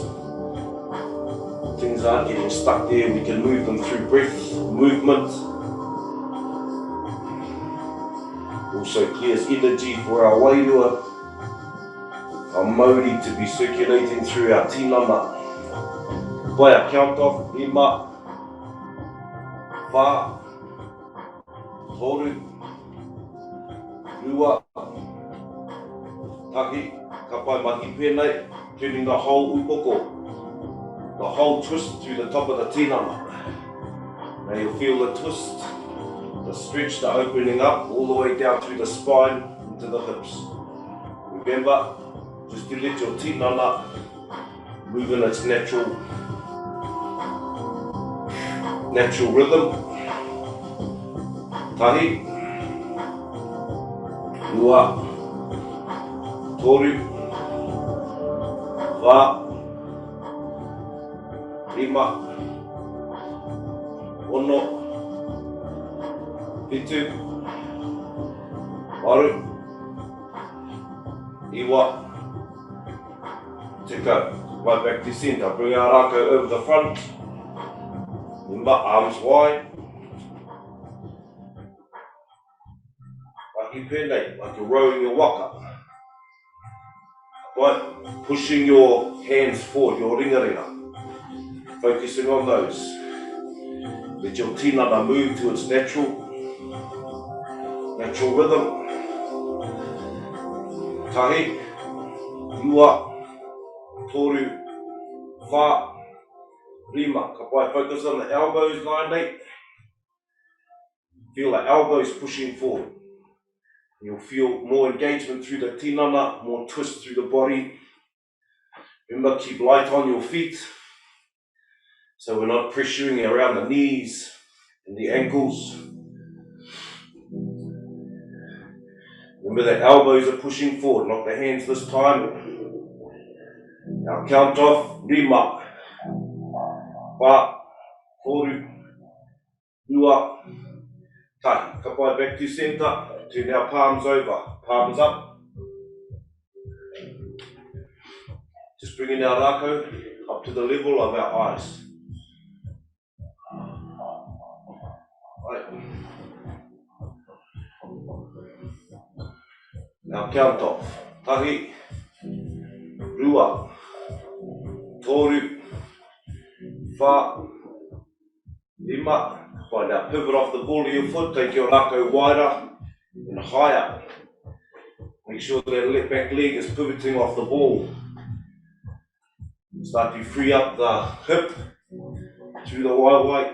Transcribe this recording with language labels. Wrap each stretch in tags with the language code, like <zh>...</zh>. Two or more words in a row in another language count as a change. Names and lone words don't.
<en>Things aren't getting stuck there, we can move them through breath, movement. Also clears energy for our wairua, our mauri to be circulating through our tinana. By our count off, lima,</en> <mi>wha, toru, rua, taki, ka pai mahi pēnei,</mi> <en>turning the whole upoko, the whole twist through the top of the tinana. Now you'll feel the twist, the stretch, the opening up, all the way down through the spine, into the hips. Remember, just to let your tinana move in its natural rhythm.</en> <mi>Tahi, rua, toru, wha, lima, ono, fitu, waru, iwa, te go.</mi> <en>Right back to center. Bring our rākau over the front. Remember, arms wide.</en> <mi>Mahi pēnei,</mi> <en>like you're rowing your waka. Right, pushing your hands forward, your ringaringa. Focusing on those. Let your tinana move to its natural rhythm.</en> <mi>Tahi, rua, toru, wha, rima. Ka pai</mi> <en>focus on the elbows, nai. Feel the elbows pushing forward. You'll feel more engagement through the tinana, more twist through the body. Remember, keep light on your feet, so we're not pressuring around the knees and the ankles. Remember that elbows are pushing forward, not the hands this time. Now count off,</en> <mi>rima, wha, toru, rua, tahi. Ka pai</mi> <en>back to center, turn our palms over, palms up. Just bringing our rākau up to the level of our eyes. Right. Now count off.</en> <mi>Tahi, rua, toru, wha, lima.</mi> <en>Right, now pivot off the ball of your foot, take your rākau wider and higher. Make sure that left back leg is pivoting off the ball. Start to free up the hip through the waiwai.</en>